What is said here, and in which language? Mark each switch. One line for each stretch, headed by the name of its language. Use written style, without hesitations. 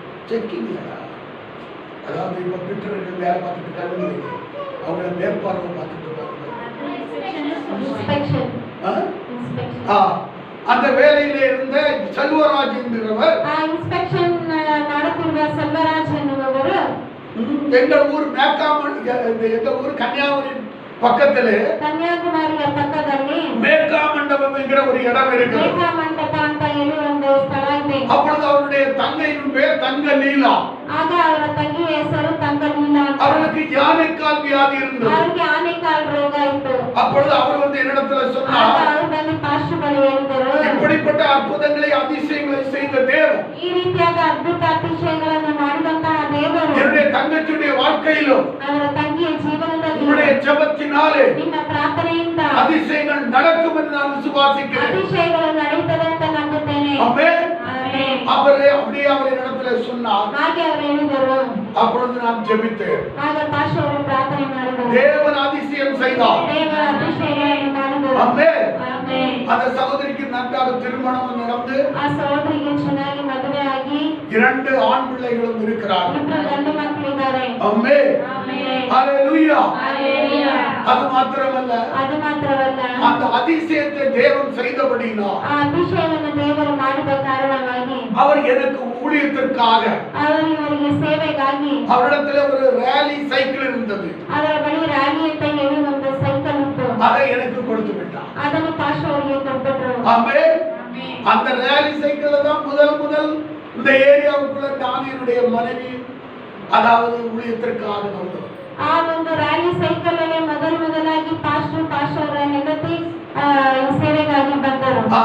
Tamil: Checking, அதாவது இப்ப பிட்டர்கள் வேலை பார்த்துட்டு இருக்காங்க, அவங்க மேற்பார்வை பார்த்துட்டு இருக்காங்க.
Kannada: ಇನ್ಸ್ಪೆಕ್ಷನ್
Tamil: அந்த வேலையில இருந்த செல்வராஜ் என்கிறவர்,
Kannada: ಆ ಇನ್ಸ್ಪೆಕ್ಷನ್ ಮಾಡುತ್ತಿರುವ ಸೆಲ್ವರಾಜ್ ಎನ್ನುವವರು
Tamil: எங்கள் ஊர் மேக்காமன், எங்க ஊர் கன்னியாகுமரி பக்கத்திலே
Kannada: ಕನ್ಯಾಕುಮಾರಿಯ ಪಕ್ಕದಲ್ಲಿ
Tamil: மேக்கா மண்டபம் என்கிற ஒரு இடம் இருக்கிறது.
Kannada: ಮೇಘಾ ಮಂಟಪ ಅಂತ ಹೇಳಿ ಒಂದು ಸ್ಥಳ ಇದೆ.
Tamil: அப்பொழுது அவருடைய தங்கையின் பேர் தங்க லீலா.
Kannada: ಆಗ ಅವರ ತಂಗಿ ಹೆಸರು ತಂಗಲೀಲಾ ಅಂತ.
Tamil: அவளுக்கு யானைக்கால் வியாதி இருந்தது.
Kannada: ಅವರಿಗೆ ಆನೆಕಾಲ್ ರೋಗ ಇತ್ತು.
Tamil: அப்பொழுது அவர் வந்து என்னிடத்துல
Kannada: ಆಗ
Tamil: சொன்னார்,
Kannada: ಅವರು ಬಂದು ಪಾಸ್ಟರ್ ಬಳಿ ಹೇಳಿದರು,
Tamil: இப்படிப்பட்ட அற்புதங்களை அதிசயங்களை செய்த தேவன்
Kannada: ಈ ರೀತಿಯಾದ ಅದ್ಭುತ ಅತಿಶಯಗಳನ್ನು ಮಾಡಿದಂತಹ ದೇವರು
Tamil: என்னுடைய தங்கச்சியுடைய வாழ்க்கையிலும்
Kannada: ಅವರ ತಂಗಿಯ ಜೀವನದಲ್ಲಿ
Tamil: உங்களுடைய ஜெபத்தினாலே
Kannada: ನಿಮ್ಮ ಪ್ರಾರ್ಥನೆಯಿಂದ
Tamil: அதிசயங்கள் நடக்கும் என்று நான் விசுவாசிக்கிறேன்.
Kannada: ಅತಿಶಯಗಳು ನಡೆಯುತ್ತದೆ ಅಂತ ನಂಬುತ್ತೇನೆ.
Tamil: ஆமென்.
Kannada: ಆಮೆನ್.
Tamil: அவரே அப்படியே அவர் இடத்துல சொன்னார்.
Kannada: ಹಾಗೆ ಅವರು ಹೇಳಿದರು.
Tamil: அப்பொழுது நான் ஜெபித்தேன்.
Kannada: ಆಗ ಪಾಸ್ಟರ್ ಅವರು ಪ್ರಾರ್ಥನೆ ಮಾಡಿದರು.
Tamil: தேவன் அதிசயம் செய்தார்.
Kannada: ದೇವರ ಅತಿಶಯಗಳನ್ನು ಮಾಡಿದರು.
Tamil: ஆமென்.
Kannada: ಆಮೆನ್.
Tamil: அந்த சகோதரிக்கு நன்றாக திருமணம் நடந்து
Kannada: ಆ ಸಹೋದರಿಗೆ ಚೆನ್ನಾಗಿ ಮದುವೆ ಆಗಿ
Tamil: 2 ஆண் பிள்ளைகளும் இருக்கிறார்கள்.
Kannada: 2 ಗಂಡು ಮಕ್ಕಳಿದ್ದಾರೆ.
Tamil: ஆமென்.
Kannada: ಆಮೆನ್.
Tamil: ஹalleluya.
Kannada: ಹಲ್ಲೆಲೂಯಾ.
Tamil: அது மாத்திரமல்ல,
Kannada: ಅದು ಮಾತ್ರವಲ್ಲ,
Tamil: அந்த அதிசயத்தை தேவன் செய்தபடியினால்
Kannada: ಆ ಅತಿಶಯವನ್ನು ದೇವರು ಮಾಡಿದ ಕಾರಣವಾಗಿ
Tamil: அவர் எனக்கு ஊழியத்திற்காக
Kannada: ಅವರು ಇವರಿಗೆ ಸೇವೆಗಾಗಿ
Tamil: அவரிடத்துல ஒரு ரேலி சைக்கிள் இருந்தது.
Kannada: ಅದರ ಬಳಿ ರ್ಯಾಲಿ ಅಂತ ಹೇಳಿ ಒಂದು ಸೈಕಲ್ ಇತ್ತು.
Tamil: அதை எனக்கு கொடுத்து விட்டார்.
Kannada: ಅದನ್ನು ಪಾಸ್ಟರ್ ಅವರಿಗೆ ಕೊಟ್ಟರು.
Tamil: ஆமென். அந்த ரேலி சைக்கிள்ல தான் முதல் இந்த ஏரியாவுக்குள்ள தானியனுடைய மனைவி அதாவது ஊழியத்திற்காக வந்தோம்.
Kannada: ಆ ಒಂದು ರ್ಯಾಲಿ ಸೈಕಲ್ ಅಲ್ಲಿ ಮೊದಲಾಗಿ ಪಾಸ್ಟರ್ ಅವರ ಹೆಂಡತಿ ಸೇವೆಗಾಗಿ ಬಂದರು.